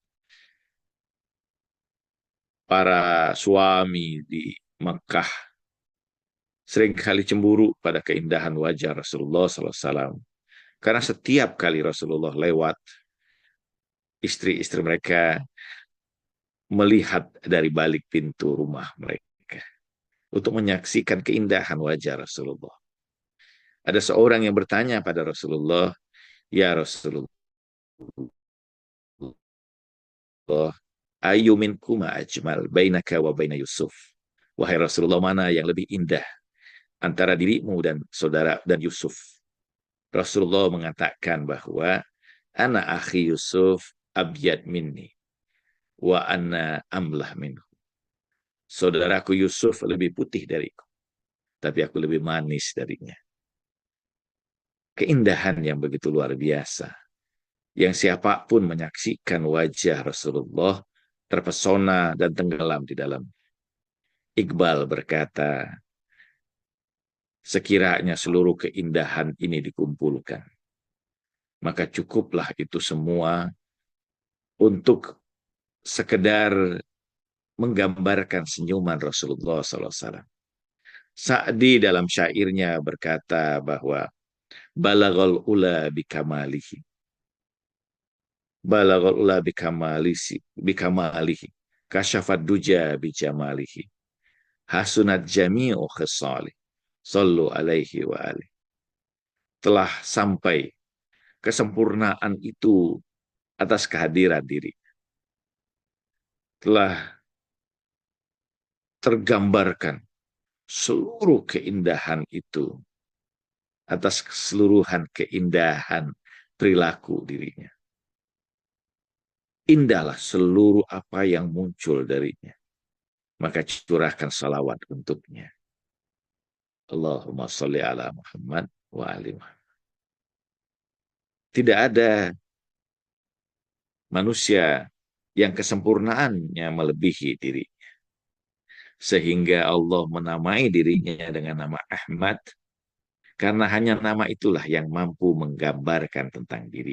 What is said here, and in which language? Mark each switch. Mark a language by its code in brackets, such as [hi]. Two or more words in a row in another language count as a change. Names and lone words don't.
[id] Para suami di Mekah seringkali cemburu pada keindahan wajah Rasulullah [ar] صلى الله عليه وسلم, [id] karena setiap kali Rasulullah lewat, istri-istri mereka melihat dari balik pintu rumah mereka untuk menyaksikan keindahan wajah Rasulullah. Ada seorang yang bertanya pada Rasulullah, [ar] يا رسول الله, أي منكما أجمل بينك وبين يوسف. [id] Wahai Rasulullah, mana yang lebih indah antara dirimu dan saudara dan Yusuf? Rasulullah mengatakan bahwa [ar] أنا أخي يوسف أبيض مني وأنا أملح منه. [id] Saudaraku Yusuf lebih putih dariku, tapi aku lebih manis darinya. Keindahan yang begitu luar biasa, yang siapapun menyaksikan wajah Rasulullah terpesona dan tenggelam di dalam. Iqbal berkata, sekiranya seluruh keindahan ini dikumpulkan, maka cukuplah itu semua untuk sekedar menggambarkan senyuman Rasulullah SAW. Sa'di dalam syairnya berkata bahwa [ar] بلغ العلى بكماله. بلغ العلى بكماله. كشفت الدجى بجماله. حسنت جميع خصاله صلوا عليه وآله. [id] Telah sampai kesempurnaan itu atas kehadiran diri. Telah tergambarkan seluruh keindahan itu atas keseluruhan keindahan perilaku dirinya. Indahlah seluruh apa yang muncul darinya. Maka curahkan salawat untuknya. [ar] اللهم صل على محمد وآل محمد. [id] Tidak ada manusia yang kesempurnaannya melebihi diri. Sehingga Allah menamai dirinya dengan nama Ahmad. Karena hanya nama itulah yang mampu menggambarkan tentang diri.